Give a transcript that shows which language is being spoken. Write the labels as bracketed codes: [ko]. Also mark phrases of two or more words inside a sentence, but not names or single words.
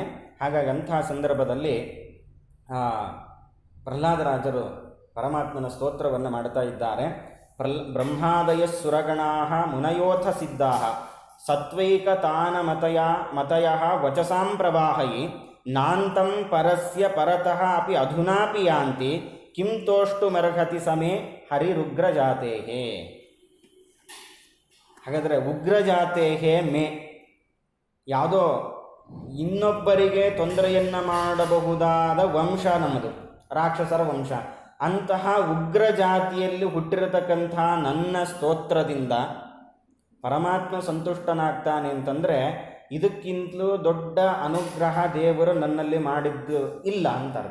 [kn] ಹಾಗಾಗಿ ಅಂತಹ ಸಂದರ್ಭದಲ್ಲಿ ಪ್ರಹ್ಲಾದರಾಜರು ಪರಮಾತ್ಮನ ಸ್ತೋತ್ರವನ್ನು ಮಾಡ್ತಾ ಇದ್ದಾರೆ. [sa] ಬ್ರಹ್ಮಾದಯ ಸುರಗಣಾ ಮುನಯೋಥ ಸಿದ್ಧಾ ಸತ್ವೈಕತಾನ ಮತಯ ವಚಸಾಂ ಪ್ರವಾಹಯಿ ನಾಂತಂ ಪರಸ್ಯ ಪರತಃ ಅಪಿ ಅಧುನಾಪಿ ಯಾಂತಿ ಕಿಂ ತೋಷ್ಟುಮರ್ಹತಿ ಸಮೇ ಹರಿರುಗ್ರಜಾತೇಹೇ. [kn] ಹಾಗಾದರೆ [sa] ಉಗ್ರಜಾತೇಹೇ ಮೇ, [kn] ಯಾವುದೋ ಇನ್ನೊಬ್ಬರಿಗೆ ತೊಂದರೆಯನ್ನು ಮಾಡಬಹುದಾದ ವಂಶ ನಮ್ಮದು, ರಾಕ್ಷಸರ ವಂಶ. ಅಂತಹ ಉಗ್ರ ಜಾತಿಯಲ್ಲಿ ಹುಟ್ಟಿರತಕ್ಕಂಥ ನನ್ನ ಸ್ತೋತ್ರದಿಂದ ಪರಮಾತ್ಮ ಸಂತುಷ್ಟನಾಗ್ತಾನೆ ಅಂತಂದರೆ ಇದಕ್ಕಿಂತಲೂ ದೊಡ್ಡ ಅನುಗ್ರಹ ದೇವರು ನನ್ನಲ್ಲಿ ಮಾಡಿದ್ದು ಇಲ್ಲ ಅಂತ ಅರ್ಥ.